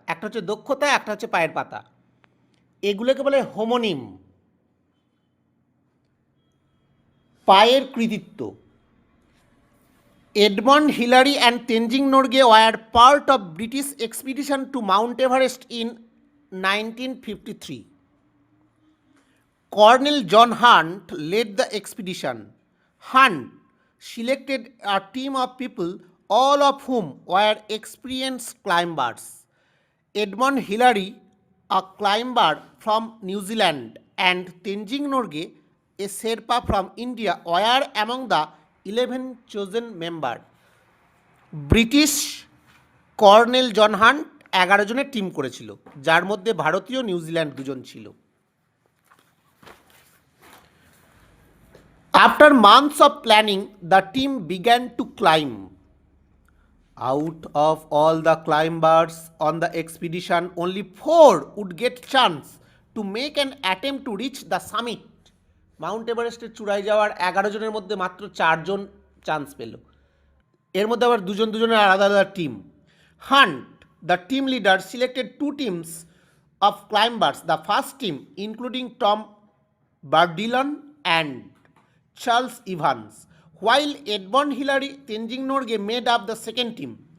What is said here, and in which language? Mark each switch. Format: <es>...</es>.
<bn>একটা হচ্ছে দক্ষতা, একটা হচ্ছে পায়ের পাতা। এগুলোকে বলে হোমোনিম, পায়ের কৃতিত্ব।</bn> <en>Edmund Hillary and Tenzing Norgay were part of British expedition to Mount Everest in 1953. Colonel John Hunt led the expedition. Hunt selected a team of people, all of whom were experienced climbers. Edmund Hillary, a climber from New Zealand, and Tenzing Norgay, a Sherpa from India, were among the 11 chosen members.</en> <bn>British colonel John hunt 11 জনের team করেছিল, যার মধ্যে ভারতীয়, New Zealand 2 জন ছিল।</bn> <en>After months of planning, the team began to climb. Out of all the climbers on the expedition, only 4 would get chance to make an attempt to reach the summit.</en> <bn>Mount এভারেস্টের চূড়ায় যাওয়ার 11 জনের মধ্যে মাত্র 4 জন chance পেল। এর মধ্যে আবার দুজনের আলাদা আলাদা team.</bn> <en>Hunt, the team leader, selected 2 teams of climbers. The first team, including Tom Bardillon and Charles Evans, while Edmund Hillary, Tenzing Norgay made up the second team.</en>